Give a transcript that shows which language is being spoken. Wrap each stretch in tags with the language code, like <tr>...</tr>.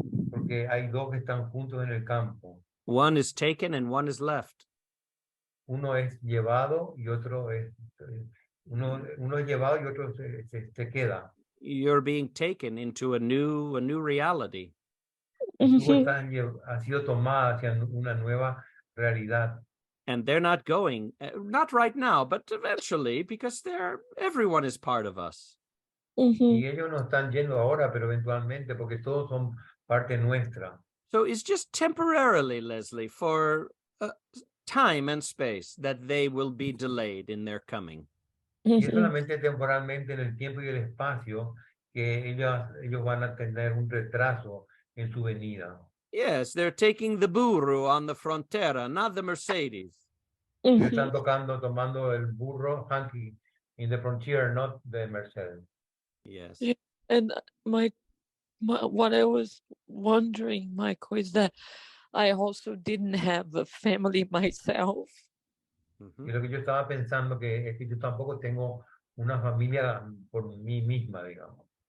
<es>porque hay dos que están juntos en el campo.</es> <en>One is taken and one is left.</en> <es>Uno es llevado y otro es, uno es llevado y otro se queda.</es> <en>You're being taken into a new reality.</en> <es>Y tú Mhm. has sido tomada hacia una nueva realidad.</es> <en>And they're not going, not right now, but eventually, because everyone is part of us.</en> <es>Y Mhm. ellos no están yendo ahora, pero eventualmente, porque todos son parte nuestra.</es> <en>So it's just temporarily, Leslie, for time and space that they will be delayed in their coming.</en> <es>Y es Mhm. solamente temporalmente en el tiempo y el espacio que ellos van a tener un retraso en su venida.</es> <en>Yes, they're taking the burro on the frontera, not the Mercedes.</en> <es>Ellos Mhm. están tomando el burro</es> <en>Hanky in the frontier, not the Mercedes. Yes. Yeah. And what I was wondering, Michael, is that I also didn't have a family myself.</en> <es>Y lo que yo estaba pensando es que yo tampoco tengo una familia por mí misma, digamos.</es>